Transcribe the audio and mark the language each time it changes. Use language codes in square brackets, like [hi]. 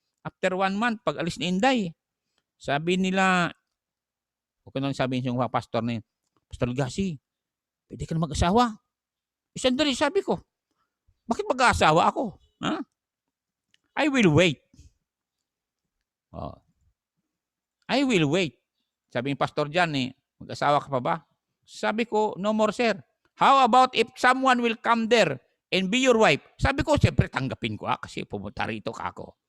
[tl] After 1 month, pag alis ni Inday, sabi nila, okay nang sabihin yung pastor na yun, Pastor Gasi, pwede ka na mag-asawa. Sandali, sabi ko, bakit mag-asawa ako? Ha? [en] I will wait. I will wait. [tl] Sabi ng pastor dyan, mag-asawa ka pa ba? Sabi ko, [en] no more sir. How about if someone will come there and be your wife? [tl] Sabi ko, siyempre tanggapin ko kasi pumunta rito ka ako.